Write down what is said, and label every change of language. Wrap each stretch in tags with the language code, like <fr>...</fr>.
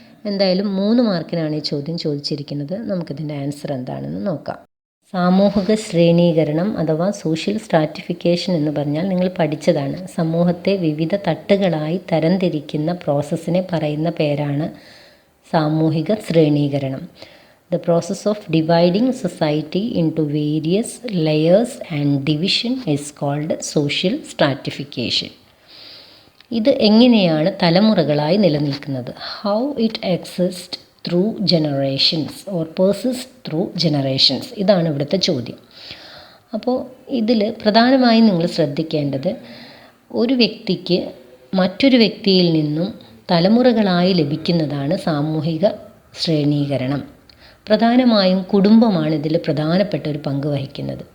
<ml>എന്തായാലും 3 മാർക്കിനാണ് ഈ ചോദ്യം ചോദിച്ചിരിക്കുന്നത്. നമുക്കിതിൻ്റെ ആൻസർ എന്താണെന്ന് നോക്കാം. സാമൂഹിക ശ്രേണീകരണം അഥവാ സോഷ്യൽ സ്ട്രാറ്റിഫിക്കേഷൻ എന്ന് പറഞ്ഞാൽ നിങ്ങൾ പഠിച്ചതാണ്. സമൂഹത്തെ വിവിധ തട്ടുകളായി തരംതിരിക്കുന്ന പ്രോസസ്സിനെ പറയുന്ന പേരാണ് സാമൂഹിക ശ്രേണീകരണം.</ml> <en>The process of dividing society into various layers and division is called social stratification.</en> <ml>ഇത് എങ്ങനെയാണ് തലമുറകളായി നിലനിൽക്കുന്നത്?</ml> <en>How it exists through generations or persists through generations.</en> <ml>ഇതാണ് ഇവിടുത്തെ ചോദ്യം. അപ്പോൾ ഇതിൽ പ്രധാനമായും നിങ്ങൾ ശ്രദ്ധിക്കേണ്ടത്, ഒരു വ്യക്തിക്ക് മറ്റൊരു വ്യക്തിയിൽ നിന്നും തലമുറകളായി ലഭിക്കുന്നതാണ് സാമൂഹിക ശ്രേണീകരണം. പ്രധാനമായും കുടുംബമാണ് ഇതിൽ പ്രധാനപ്പെട്ട ഒരു പങ്ക് വഹിക്കുന്നത്.</ml>